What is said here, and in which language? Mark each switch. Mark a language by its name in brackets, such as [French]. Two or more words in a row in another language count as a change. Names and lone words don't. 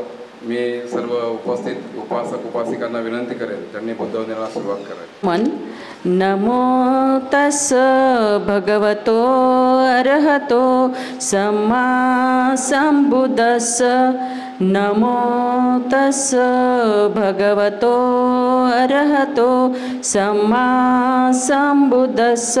[Marathi] मी सर्व उपस्थित उपासक उपासिकांना विनंती करेन त्यांनी बुद्धवंदनेला सुरुवात करावी। [Pali] नमो तस् भगवतो अरहतो सम्मा सम्बुद्धस्स। नमो तस् भगवतो अरहतो सम्मा सम्बुद्धस्स।